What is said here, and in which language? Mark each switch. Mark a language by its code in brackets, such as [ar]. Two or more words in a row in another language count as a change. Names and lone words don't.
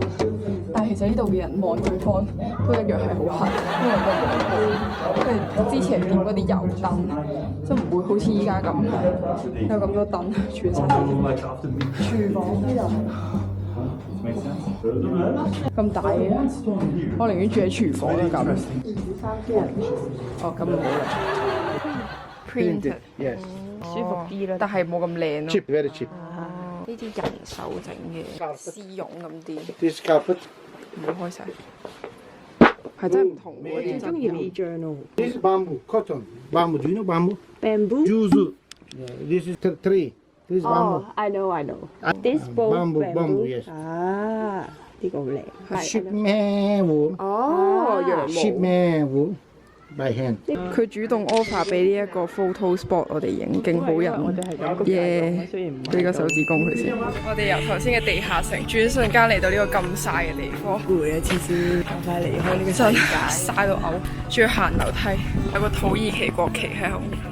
[yue] 但係其實呢度嘅人望對方都一樣係好黑，因為個陽光，因為之前點嗰啲油燈，即係唔會好似依家咁有咁多燈全晒。廚房呢度。咁大嘅，我寧願住喺廚房啦咁。哦，咁冇啦。Printed， [en] yes， [yue] 舒服啲啦，但係冇咁靚咯。 [en] cheap very cheap。 [yue] 呢啲人手整嘅絲絨咁啲， [en] This carpet， [yue] 唔好開晒，係真係唔同喎啲中意呢張咯。 [en] this is bamboo cotton bamboo do you know bamboo Bamboo？ juzu this is tree this is bamboo I know. This bamboo yes [yue] 啊，呢個好靚。 [en] sheep man wool [yue] 哦，羊毛。 [en] sheep man wool by hand [yue] 佢主動 offer 俾呢一個 [en] photo spot [yue] 我哋影，勁好人。我哋係咁耶！俾個手指公佢先。我哋由頭先嘅地下城轉瞬間嚟到呢個咁曬嘅地方，攰啊！次次快快離開呢個真世界。曬到嘔，仲要行樓梯，有個土耳其國旗喺後面。